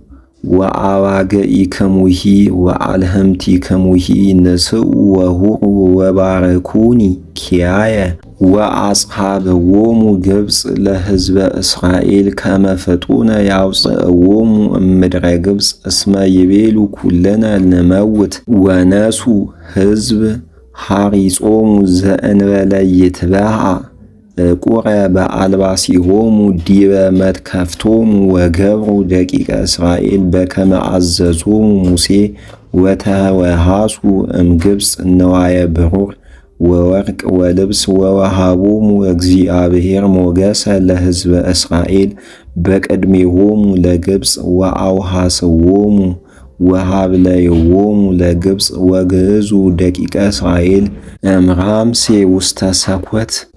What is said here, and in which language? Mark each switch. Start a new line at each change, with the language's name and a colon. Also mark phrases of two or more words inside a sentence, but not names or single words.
Geez: ወአዋግኢክሙሂ ወአልህምቲክሙሂ ንስኡ ወሁሩ ወባረኩኒ ኪያየ ወአጽሐብዎሙ ግብፅ ለሕዝበ እስራኤል ከመ ፍጡነ ያውፅእዎሙ እምድረ ግብፅ እስመ ይቤሉ ኩልነ ንመውት ወነሱ ሕዝብ ሐሪጾሙ ዘእንበለ ይትበሃ እቁረ በአልባሲሆሙ ዲበ መትከፍቶሙ ወገብሩ ደቂቀ እስራኤል በከመ አዘዞሙ ሙሴ ወተወሃሱ እምግብፅ ነዋየ ብሩር ወወርቅ ወልብስ ወወሃቦሙ እግዚአብሔር ሞገሰ ለሕዝበ እስራኤል በቅድሜሆሙ ለግብፅ ወአውሃስዎሙ ወሃብለይዎሙ ለግብፅ ወግዕዙ ደቂቀ እስራኤል እምራምሴ ውስተ ሰኰት